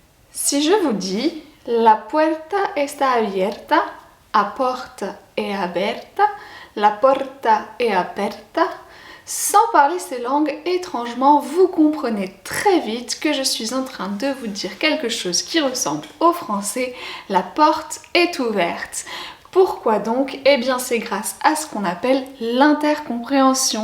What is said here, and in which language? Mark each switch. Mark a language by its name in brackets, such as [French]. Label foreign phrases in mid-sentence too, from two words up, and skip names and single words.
[French] Si je vous dis [Spanish] la puerta está abierta, [Italian] a porta è aperta, la porta è aperta, [French] sans parler ces langues, étrangement, vous comprenez très vite que je suis en train de vous dire quelque chose qui ressemble au français. La porte est ouverte. Pourquoi donc? Eh bien, c'est grâce à ce qu'on appelle l'intercompréhension.